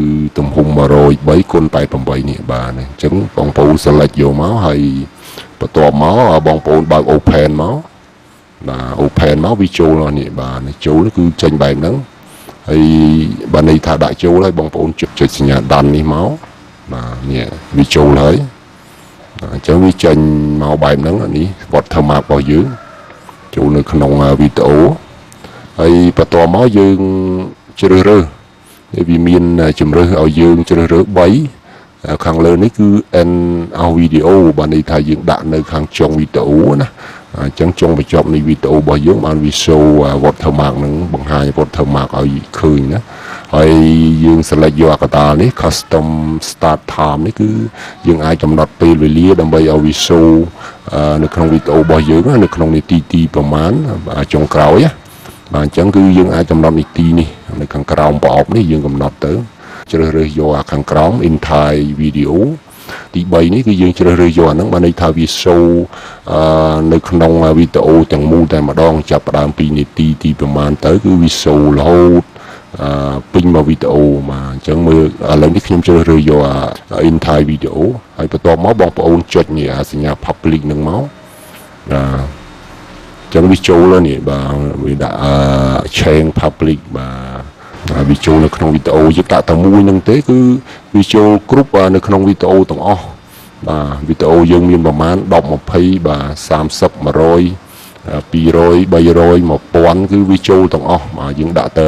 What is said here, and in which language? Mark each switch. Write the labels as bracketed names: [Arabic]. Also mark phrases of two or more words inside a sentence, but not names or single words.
[Khmer] ទំហំ103គុណ88នេះបាទអញ្ចឹងបងប្អូន select យកមកហើយបន្ទាប់មកបងប្អូនបើក open មកបាទ open មកវាចូលនេះបាទចូលគឺចេញបែបហ្នឹងហើយបើន័យថាដាក់ចូលហើយបងប្អូនចុចសញ្ញាដាន់នេះមកបាទនេះវាចូលហើយអញ្ចឹងវាចេញមកបែប ហ្នឹងនេះ watermark របស់យើងចូលនៅក្នុងវីដេអូហើយបន្ទាប់មកយើងជ្រើសរើសវាមានជំរើសឲ្យយើងជ្រើសរើស3ខាងលើនេះគឺ [English] end of video [Khmer] បើន័យថាយើងដាក់នៅខាងចុងវីដេអូណាអ ញ្ចឹងចុងបញ្ចប់នៃវីដេអូរបស់យើងបានវា [English] show watermark [Khmer] នឹងបង្ហាញ watermark ឲ្យឃើញណាហើយយើង select យកកតាលនេះ [English] custom start time [Khmer] នេះគឺយើងអាចកំណត់ ពេលវេលាដើម្បីឲ្យវា show នៅក្នុងវីដេអូរបស់យើងនៅក្នុងនាទីប្រមាណចុងក្រោយណាបាទអញ្ចឹងគឺយើងអាច កំណត់នីតិនេះនៅខាងក្រោមប្រអប់នេះយើងកំណត់ទៅជ្រើសរើសយកខាងក្រោម [English] entire video [Khmer] ទី3នេះគឺយើងជ្រើសរើសយកអាហ្នឹងបានន័យថាវា show នៅក្នុងវីដេអូទាំងមូលតែម្ដងចាប់ផ្ដើមពីនាទីទីប្រមាណទៅគឺវា show រហូតពេញមកវីដេអូមកអញ្ចឹងមើលឥឡូវនេះខ្ញុំជ្រើសរើសយក [English] entire video [Khmer] ហើយបន្ទាប់មកបងប្អូនចុចនេះសញ្ញា public ហ្នឹងមក ចឹងវាចូលហើយនេះបាទវាដាក់ [English] chain public [Khmer] បាទវាចូលនៅក្នុងវីដេអូយើងដាក់តែមួយហ្នឹងទេគឺវាចូលគ្រប់នៅក្នុងវីដេអូទាំងអស់បាទវីដេអូយើងមានប្រមាណ10 20បាទ30 100 200 300 1000គឺវាចូលទាំងអស់បាទយើងដាក់តែ